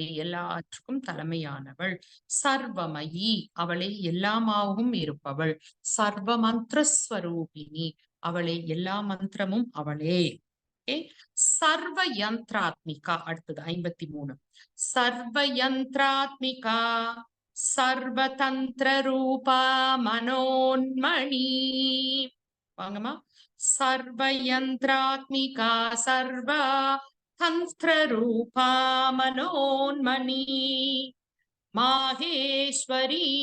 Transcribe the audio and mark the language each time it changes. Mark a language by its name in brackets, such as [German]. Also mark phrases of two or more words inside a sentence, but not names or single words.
[Tamil] எல்லாற்றுக்கும் தலைமையானவள் சர்வமயி அவளே எல்லாமாகவும் இருப்பவள் சர்வ மந்திரஸ்வரூபிணி அவளே எல்லா மந்திரமும் அவளே சர்வ யந்திராத்மிகா அடுத்தது 53 சர்வ யந்திராத்மிகா [Sanskrit] सर्वतंत्र रूपा मनोन्मणि वांगमा सर्वयंत्रात्मिका सर्वतंत्र रूपा मनोन्मणि माहेश्वरी